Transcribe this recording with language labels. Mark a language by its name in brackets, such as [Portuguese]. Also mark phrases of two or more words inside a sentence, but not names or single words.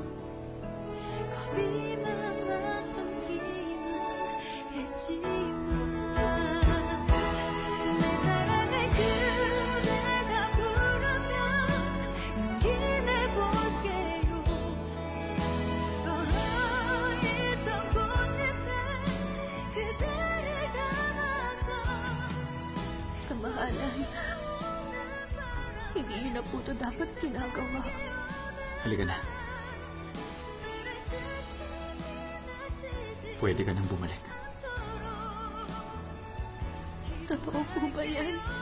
[Korean] 겁이 많아 숨기만 했지만 내 사랑을 그대가 부르면 용기 내볼게요. 얼어있던 꽃잎에 그대를 담아서 [Filipino] Kamahalan, hindi yun na po ito dapat ginagawa. Halika na. Pwede ka nang bumalik. Totoo po ba yan?